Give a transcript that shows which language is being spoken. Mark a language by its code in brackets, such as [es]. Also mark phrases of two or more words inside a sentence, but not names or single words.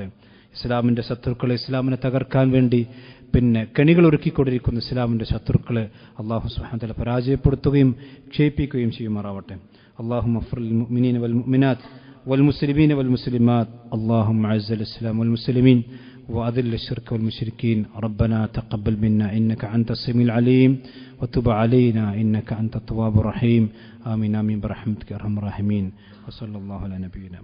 [ml] ഇസ്ലാമിന്റെ ശത്രുക്കളെ, ഇസ്ലാമിനെ തകർക്കാൻ വേണ്ടി കെണികൾ ഒരുക്കിക്കൊണ്ടിരിക്കുന്ന ഇസ്ലാമിന്റെ ശത്രുക്കളെ [ar] الله سبحانه وتعالى [ml] പരാജയപ്പെടുത്തുകയും ക്ഷയിപ്പിക്കുകയും ചെയ്യുമാറാവട്ടെ. [ar] اللهم اغفر للمؤمنين والمؤمنات والمسلمين والمسلمات. اللهم أعز الإسلام والمسلمين وأذل الشرك والمشركين. ربنا تقبل منا إنك أنت السميع العليم وتب علينا إنك أنت التواب الرحيم. آمين آمين برحمتك يا أرحم الراحمين. وصلى الله على نبينا